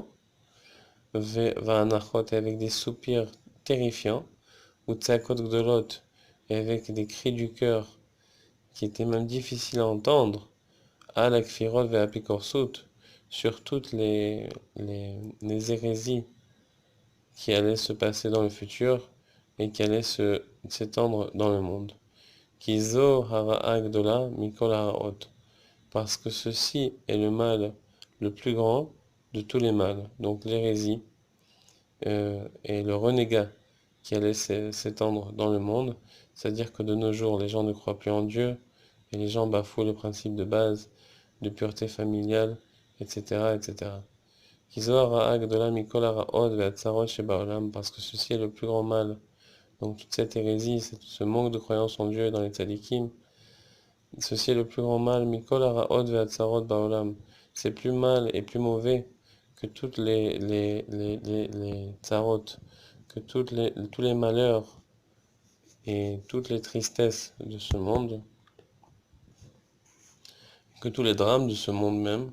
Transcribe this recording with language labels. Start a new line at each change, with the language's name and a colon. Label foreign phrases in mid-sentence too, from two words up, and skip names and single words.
French: Va'anachot, et avec des soupirs terrifiants, ou
Hebrew: צעקות גדולות,
French: et avec des cris du cœur qui étaient même difficiles à entendre, à la
Hebrew: כפירות ואפיקורסות,
French: sur toutes les hérésies qui allaient se passer dans le futur et qui allaient s'étendre dans le monde.
Hebrew: כי זו הרעה גדולה מכל הרעות,
French: parce que ceci est le mal le plus grand de tous les mâles, donc l'hérésie et le renégat qui allait s'étendre dans le monde, c'est-à-dire que de nos jours les gens ne croient plus en Dieu et les gens bafouent le principe de base de pureté familiale, etc., etc.
Hebrew: כי זו הרעה גדולה מכל הרעות והצרות שבעולם,
French: parce que ceci est le plus grand mal. Donc toute cette hérésie, ce manque de croyance en Dieu et dans les tzadikim, ceci est le plus grand mal,
Hebrew: מכל הרעות והצרות בעולם.
French: C'est plus mal et plus mauvais que toutes les tzarot, que tous les malheurs et toutes les tristesses de ce monde, que tous les drames de ce monde même.